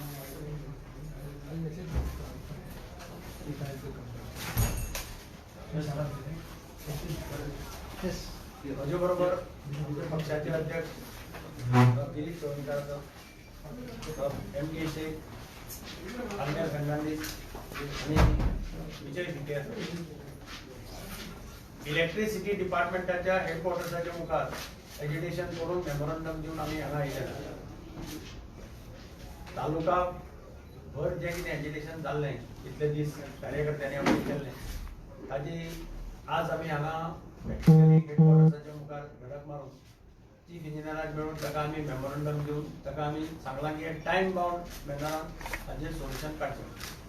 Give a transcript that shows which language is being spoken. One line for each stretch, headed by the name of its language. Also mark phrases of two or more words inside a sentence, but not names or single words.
Marathi: माझ्याबरोबर पक्षाचे अध्यक्ष गिरीश चोडणकर, MK शेख, आमदार फर्नांडिस आणि विजय विखे.
Konkani: इलेक्ट्रिसिटी डिपार्टमेंटाच्या हेडक्वार्टर्सच्या मुखार एज्युकेशन करून मेमोरंडम देऊन आम्ही हांगा येयले. तालुका भर जे कितें एज्युकेशन जाल्लें इतले दीस कार्यकर्त्यांनी आमी केल्लें ताजी आज आमी हांगा हेडक्वार्टर्साच्या मुखार धडक मारून चीफ इंजिनियराक मेळून ताका आमी मेमोरंडम दिवन ताका आमी सांगलां की
English: time bound
Konkani: मॅनरान ताजेर सोल्युशन काडचें.